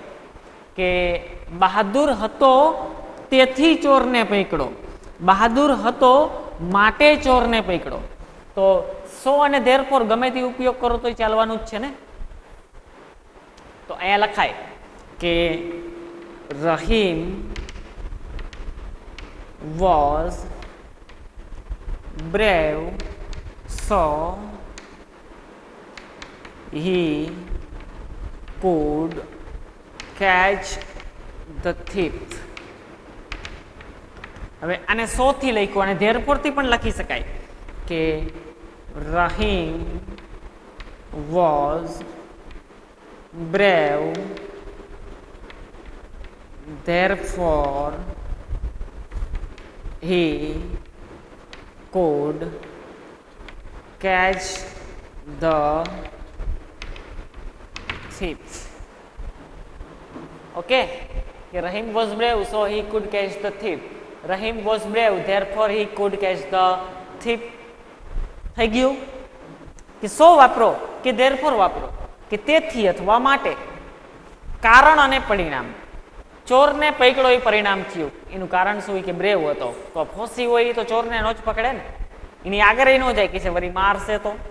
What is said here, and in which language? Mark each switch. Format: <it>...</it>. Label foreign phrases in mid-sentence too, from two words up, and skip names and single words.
<gu>કે બહાદુર હતો તેથી ચોરને પકડો. બહાદુર હતો માટે ચોરને પકડો. તો સો અને ધેરફોર ગમે તે ઉપયોગ કરો તો ચાલવાનું જ છે ને. તો અહીંયા લખાય કે રહીમ</gu> <en>was brave, so he could catch the thief.</en> <gu>હવે આને 100 થી લખ્યું અને ધેરફોર થી પણ લખી શકાય કે રહીમ</gu> <en>was brave, therefore he could catch the thief. Okay, Rahim was brave, so he could catch the thief. Rahim was brave, therefore he could catch the thief.</en> <gu>થઈ ગયું કે સો વાપરો કે therefore વાપરો કે તેથી અથવા માટે. કારણ અને પરિણામ. ચોરને પકડો એ પરિણામ થયું. એનું કારણ શું? કે બ્રેવ હતો. તો ફોસી હોય તો ચોરને નો જ પકડે ને, એની આગળ ન જાય કે છે વળી મારશે તો.</gu>